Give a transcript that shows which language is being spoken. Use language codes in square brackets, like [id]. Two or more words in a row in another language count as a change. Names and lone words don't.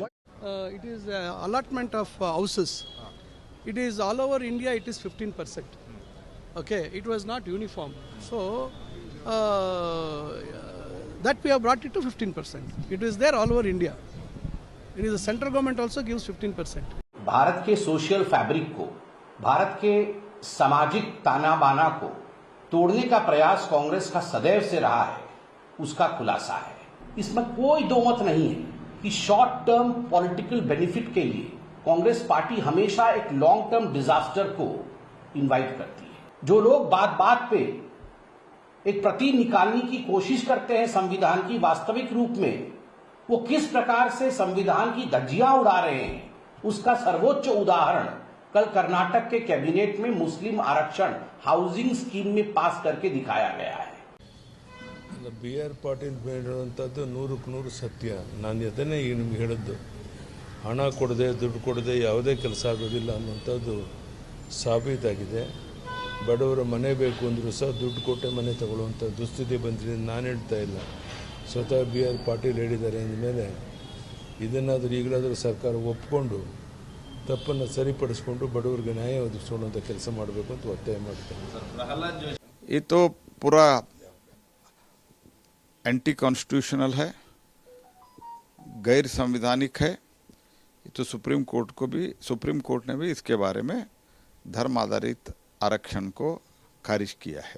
[en] It is allotment of houses. It is all over India. It is 15%. Okay, it was not uniform. So that we have brought it to 15%. It is there all over India. It is the central government also gives 15%. [hi] भारत के [en] social fabric [hi] को, भारत के सामाजिक ताना बाना को तोड़ने का प्रयास कांग्रेस का सदैव से रहा है, उसका खुलासा है। इसमें कोई दो मत नहीं है कि [en] short term political benefit [hi] के लिए कांग्रेस पार्टी हमेशा एक [en] long term disaster [hi] को इनवाइट करती है। जो लोग बात बात पे एक प्रतीक निकालने की कोशिश करते हैं संविधान की वास्तविक रूप में, वो किस प्रकार से संविधान की धज्जियां उड़ा रहे हैं, उसका सर्वोच्च उदाहरण कल कर्नाटक के कैबिनेट में मुस्लिम आरक्षण [en] housing scheme [hi] में पास करके दिखाया गया है। [kn] BR ಪಾಟೀಲ್ ಹೇಳಿರುವಂಥದ್ದು 100% ಸತ್ಯ. ನಾನು ಅದನ್ನೇ ಈಗ ನಿಮ್ಗೆ ಹೇಳಿದ್ದು, ಹಣ ಕೊಡದೆ ದುಡ್ಡು ಕೊಡದೆ ಯಾವುದೇ ಕೆಲಸ ಆಗೋದಿಲ್ಲ ಅನ್ನುವಂಥದ್ದು ಸಾಬೀತಾಗಿದೆ. ಬಡವರ ಮನೆ ಬೇಕು ಅಂದರೂ ಸಹ ದುಡ್ಡು ಕೊಟ್ಟೆ ಮನೆ ತಗೊಳ್ಳುವಂಥ ದುಸ್ಥಿತಿ ಬಂದಿದೆ. ನಾನು ಹೇಳ್ತಾ ಇಲ್ಲ, ಸ್ವತಃ BR ಪಾಟೀಲ್ ಹೇಳಿದ್ದಾರೆ ಅಂದಮೇಲೆ ಇದನ್ನಾದರೂ ಈಗಲಾದರೂ ಸರ್ಕಾರ ಒಪ್ಪಿಕೊಂಡು ತಪ್ಪನ್ನು ಸರಿಪಡಿಸ್ಕೊಂಡು ಬಡವರಿಗೆ ನ್ಯಾಯ ಒದಗಿಸೋಣಂಥ ಕೆಲಸ ಮಾಡಬೇಕು ಅಂತ ಒತ್ತಾಯ ಮಾಡ್ತಾರೆ. [hi] ये तो पूरा [en] anti constitutional [hi] है, गैर संवैधानिक है। ये तो सुप्रीम कोर्ट ने भी इसके बारे में धर्म आधारित आरक्षण को खारिज किया है।